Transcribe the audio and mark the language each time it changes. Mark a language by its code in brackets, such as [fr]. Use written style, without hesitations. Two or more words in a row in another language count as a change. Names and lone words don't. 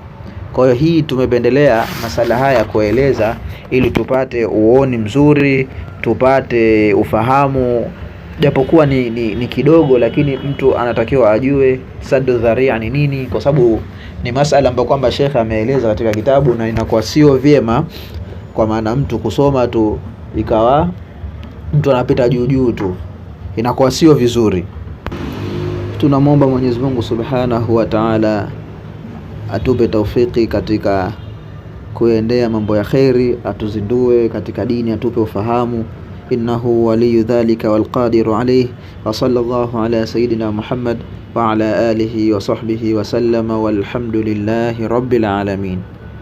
[sw] Kwa hiyo hii tumependelea masala haya kueleza ili tupate uoni mzuri, tupate ufahamu, japokuwa ni kidogo, lakini mtu anatakiwa ajue [ar] سد الذريعة [sw] ni nini, kwa sababu ni masala ambayo kwamba Sheikh ameeleza katika kitabu, na inakuwa sio vyema kwa maana mtu kusoma tu ikawa mtu anapita juu juu tu, inakuwa sio vizuri. Tunamwomba Mwenyezi Mungu [ar] سبحانه وتعالى [sw] atupe taufiki katika kuendea mambo ya khairi, atuzindue katika dini, atupe ufahamu. [ar] إنه ولي ذلك والقادر عليه. وصلى الله على سيدنا محمد وعلى آله وصحبه وسلم, والحمد لله رب العالمين.